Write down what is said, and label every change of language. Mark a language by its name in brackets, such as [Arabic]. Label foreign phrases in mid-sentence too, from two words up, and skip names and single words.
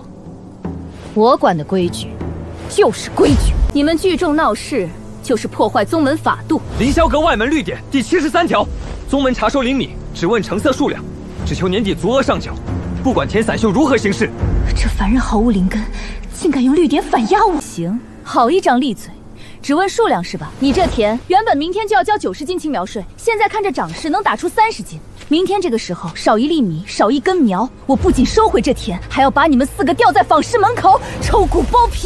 [Chinese] 我管的规矩就是规矩，你们聚众闹事就是破壞宗门法度。凌霄閣外门律典第73条，宗門查收灵米只問成色数量，只求年底足額上繳，不管田散修如何行事。这凡人毫無靈根，竟敢用律典反壓我！行，好一張利嘴，只問數量是吧？你這田原本明天就要交90斤青苗稅，現在看着漲勢能打出30斤。明天這個時候少1粒米，少1根苗，我不僅收回這田，還要把你們4個吊在坊室門口抽骨剝皮。